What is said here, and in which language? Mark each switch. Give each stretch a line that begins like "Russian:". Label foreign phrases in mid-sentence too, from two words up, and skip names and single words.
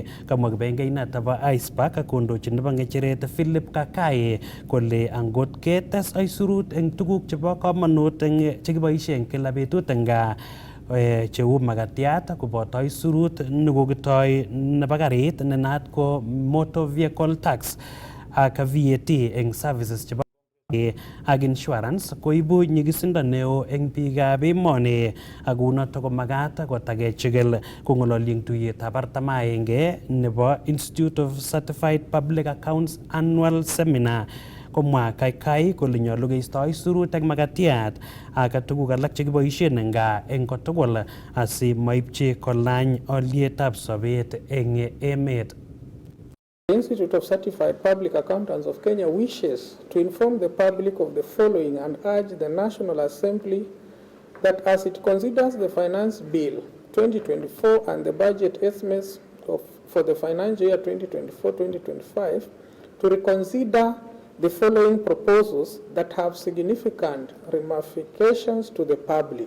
Kalenjin: Kamwa kibengeinoto bo ICPAC kondochin nebo ng'echeret Philip Kakai kole angot ketes aisurut eng tuguk chebo komonut eng chekiboisie eng kila betut eng gaa cheu makatiat koboto aisurut nekokitoi nebo karit nenaat ko
English: motor vehicle tax
Kalenjin: ak VAT eng services chebo ak insurance koibu nyigisindo neo eng biikab emoni, ak unoto ko magat kotakechikil kong'ololi eng tuiyetab 41 nebo Institute of Certified Public Accounts Annual Seminar. Komwa Kaikai kole nyolu keisto aisurut ak makatiat ak tuguk alak chekiboisien eng gaa eng kotugul asimaipchi kolany olyetab sobet eng emet.
English: The Institute of Certified Public Accountants of Kenya wishes to inform the public of the following and urge the National Assembly that as it considers the Finance Bill 2024 and the budget estimates for the financial year 2024-2025, to reconsider the following proposals that have significant ramifications to the public.